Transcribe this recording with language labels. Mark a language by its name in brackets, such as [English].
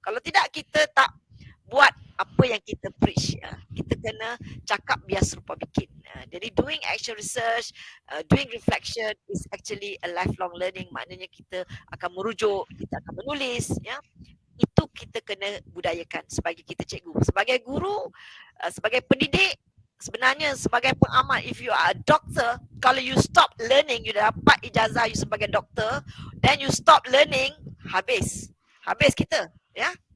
[Malay] Kalau tidak, kita tak buat apa yang kita preach. Kita kena cakap biar serupa bikin. [English] Jadi doing action research, doing reflection is actually a lifelong learning. [Malay] Maknanya kita akan merujuk, kita akan menulis, ya. Itu kita kena budayakan sebagai kita cikgu. Sebagai guru, sebagai pendidik, sebenarnya sebagai pengamal, [English] if you are a doctor, [Malay] kalau you stop learning, you dah dapat ijazah you sebagai doktor, [English] then you stop learning, [Malay] habis kita, ya.